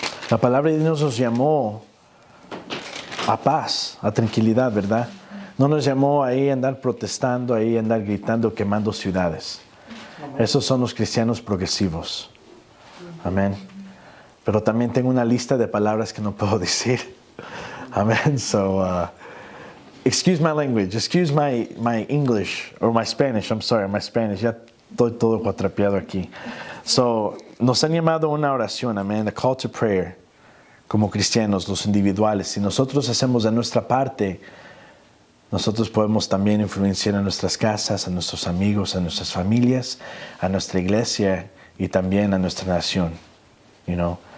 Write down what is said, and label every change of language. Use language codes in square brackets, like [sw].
[es] La palabra de Dios nos llamó a paz, a tranquilidad, ¿verdad? No nos llamó ahí a andar protestando, ahí a andar gritando, quemando ciudades. Esos son los cristianos progresivos. Amén. Pero también tengo una lista de palabras que no puedo decir. Amén. [en] So, excuse my language. Excuse my English or my Spanish. I'm sorry, my Spanish. Ya [es] Estoy todo cuatrapeado aquí. So, nos han llamado a una oración, amén, [en] a call to prayer, [es] como cristianos, los individuales. Si nosotros hacemos de nuestra parte, nosotros podemos también influenciar a nuestras casas, a nuestros amigos, a nuestras familias, a nuestra iglesia y también a nuestra nación. [en] You know?